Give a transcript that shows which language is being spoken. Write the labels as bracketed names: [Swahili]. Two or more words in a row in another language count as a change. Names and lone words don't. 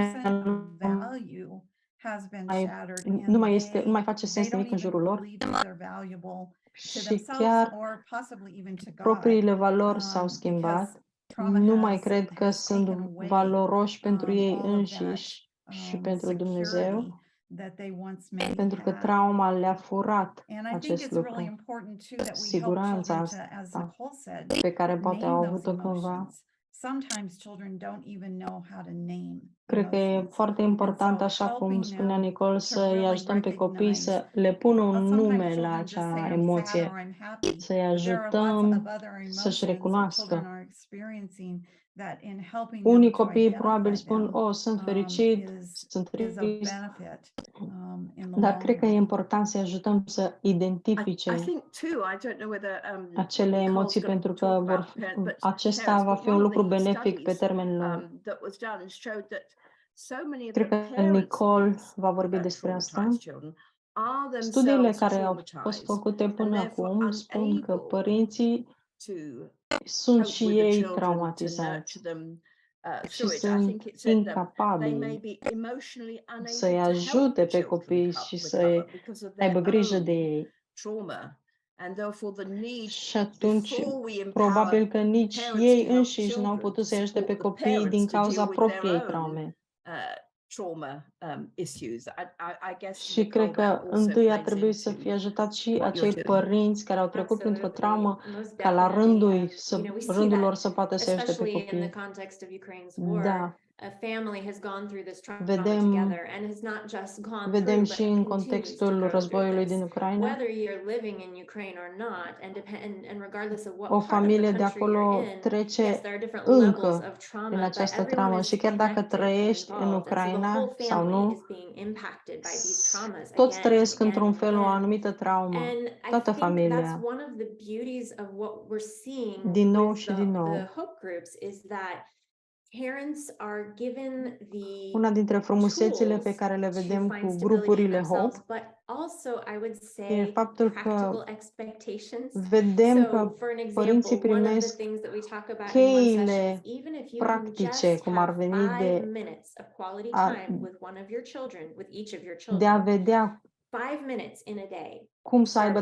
[Romanian] Lumea [English] person of [Romanian] nu [English] value has been [Romanian] mai, [English] shattered [Romanian] nu mai [English] and [Romanian] nu mai face [English] they [Romanian] sens [English] don't [Romanian] nimic în [English] even [Romanian] jurul lor [English] believe that they're valuable to [Romanian] și [English] themselves [Romanian] chiar [English] or possibly even to God, [Romanian] propriile valori s-au [English] because [Romanian] schimbat. [English] trauma [Romanian] Nu mai cred că [English] has [Romanian] sunt [English] taken away [Romanian] valoroși pentru ei [English] all of that [Romanian] înșiși și pentru Dumnezeu, [English] security that they once maybe [Romanian] pentru că [English] had. [Romanian] trauma le-a furat [English] And I think [Romanian] acest [English] it's really [Romanian] lucru, [English] important too that we help [Romanian] siguranța [English] children to, as [Romanian] asta [English] Nicole said, [Romanian] pe care poate au [English] name those [Romanian] avut-o cândva. [English] emotions. Sometimes children don't even know how to name [Romanian] Cred că e [English] emotions. [Romanian] foarte important, așa cum [English] helping [Romanian] spunea [English] them [Romanian] Nicole, [English] to [Romanian] să-i [English] really [Romanian] ajutăm pe copii [English] recognize, [Romanian] să le pună un [English] sometimes [Romanian] nume la [English] children just say [Romanian] acea [English] I'm sad [Romanian] emoție, [English] or I'm happy. [Romanian] să-i [English] But there are lots of [Romanian] ajutăm [English] other [Romanian] să-și [English] emotions that children [Romanian] recunoască. [English] are experiencing that in helping [Romanian] Unii [English] them to [Romanian] copii probabil [English] identify [Romanian] spun, [English] them [Romanian] sunt fericit, sunt [English] is a [Romanian] trist, [English] benefit in the [Romanian] dar [English] long [Romanian] cred că e [English] run. [Romanian] important să-i ajutăm să [English] I [Romanian] identifice [English] think too, I don't know whether [Romanian] acele [English] Nicole's [Romanian] emoții, [English] going to [Romanian] pentru că [English] talk about but [Romanian] acesta [English] parents, [Romanian] va [English] but [Romanian] fi [English] one [Romanian] un [English] of [Romanian] lucru [English] the [Romanian] benefic pe [English] studies [Romanian] termen lung. [English] that was done showed that so many of [Romanian] Cred [English] the [Romanian] că [English] parents [Romanian] Nicole [English] of [Romanian] va vorbi [English] these [Romanian] despre asta. [English] traumatized children are [Romanian] Studiile [English] themselves [Romanian] care au fost [English] traumatized [Romanian] făcute [English] and [Romanian] până [English] therefore [Romanian] acum spun că [English] unable [Romanian] părinții [English] to [Romanian] sunt [English] cope [Romanian] și [English] with the [Romanian] ei [English] children, to [Romanian] traumatizați [English] nurture them [Romanian] și [English] through it. I think [Romanian] sunt [English] it said that they may [Romanian] incapabili [English] be emotionally [Romanian] să-i [English] unable to help [Romanian] ajute pe [English] children [Romanian] copii și [English] recover [Romanian] să [English] because of [Romanian] aibă [English] their [Romanian] grijă de [English] own [Romanian] ei. [English] trauma, and therefore the need, [Romanian] Și atunci, [English] before we empower [Romanian] probabil că nici [English] parents to [Romanian] ei [English] help [Romanian] înșiși n-au [English] children, [Romanian] putut [English] to [Romanian] să-i ajute pe [English] support the [Romanian] copii [English] parents [Romanian] din [English] to deal [Romanian] cauza [English] with their [Romanian] propriei [English] own [Romanian] traume. [English] trauma issues. I guess, [Romanian] Și cred [English] Nicole, that [Romanian] că [English] also [Romanian] întâi ar [English] plays [Romanian] trebui să [English] into [Romanian] fie ajutat și [English] what you're [Romanian] acei [English] doing. [Romanian] părinți care au trecut printr-o traumă, [English] Absolutely, most [Romanian] ca la [English] definitely. [Romanian] rândul, [English] We see [Romanian] rândul [English] that, [Romanian] lor să poată să ajute pe [English] especially in the [Romanian] copii. [English] context of Ukraine's war. [Romanian] Da, [English] A family has gone through this trauma [Romanian] vedem, [English] together and has not just gone [Romanian] vedem [English] through, [Romanian] și [English] but [Romanian] în [English] continues to [Romanian] contextul [English] go through [Romanian] războiului [English] this. [Romanian] din Ucraina. [English] Whether you're living in Ukraine or not, and regardless of what [Romanian] O [English] part of the [Romanian] familie de [English] country [Romanian] acolo [English] you're in, yes, [Romanian] trece [English] there are different levels [Romanian] încă [English] of [Romanian] prin [English] trauma, but [Romanian] această [English] everyone [Romanian] traumă [English] is [Romanian] și chiar dacă [English] connected and [Romanian] trăiești în [English] involved, and so the whole [Romanian] Ucraina sau [English] family [Romanian] nu, [English] is being impacted by these traumas [Romanian] toți [English] again [Romanian] trăiesc [English] and [Romanian] într-un [English] again and [Romanian] fel o [English] again. [Romanian] anumită traumă, [English] And I [Romanian] toată [English] think that's [Romanian] familia, [English] one of the beauties of what we're seeing [Romanian] din nou [English] with [Romanian] și din [English] the [Romanian] nou. [English] hope groups is that parents are given the [Romanian] Una dintre frumusețile pe [English] tools [Romanian] care le [English] to [Romanian] vedem [English] find [Romanian] cu [English] stability in [Romanian] grupurile [English] themselves, [Romanian] Hope [English] but also I would [Romanian] e [English] say [Romanian] faptul că [English] practical expectations. [Romanian] vedem [English] So [Romanian] că [English] for an [Romanian] părinții [English] example, one of the [Romanian] primesc [English] things that we talk about in one session is [Romanian] cheile [English] even if you can [Romanian] practice, [English] just [Romanian] cum ar [English] have [Romanian] veni, [English] 5 minutes of quality [Romanian] a, [English] time with one of your children, with each of your [Romanian] de a [English] children, [Romanian] vedea [English] 5 minutes in a day. [Romanian] cum să [English] Start [Romanian] aibă